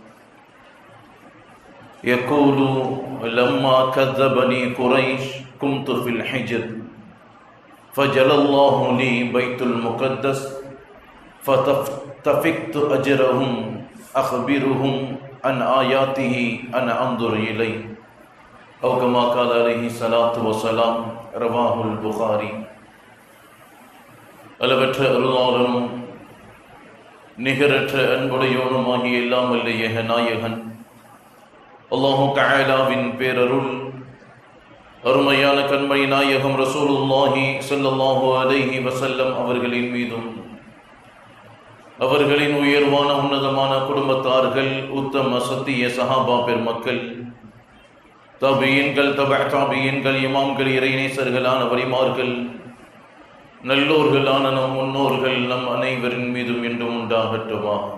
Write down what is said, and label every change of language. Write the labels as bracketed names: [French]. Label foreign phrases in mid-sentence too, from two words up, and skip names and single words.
[Arabic] يقول: لما كذبني قريش كنت في الحجر فجل الله لي بيت المقدس فتفقت أجرهم أخبرهم عن آياته أنا أنظر إليه، أو كما قال عليه الصلاة والسلام. رواه البخاري. [Tamil] அளவற்ற அருளாளனும் நிகரற்ற அன்புடையோனுமாகிய எல்லாம் வல்ல ஏக நாயகன் அல்லாஹு தஆலாவின் பேரருள் அருமையான கண்மணி நாயகம் [Arabic] رسول الله صلى الله عليه وسلم [Tamil] அவர்களின் மீதும் அவர்களின் உயர்வான உன்னதமான குடும்பத்தார்கள், உத்தம சத்திய சஹாபா பெருமக்கள், தாபியீன்கள், தபஅ தாபியீன்கள், இமாம்கள், இறைநேசர்களான வலிமார்கள், நல்லோர்களான நம் முன்னோர்கள் நம் அனைவரின் மீதும் என்றும் உண்டாகட்டுமா.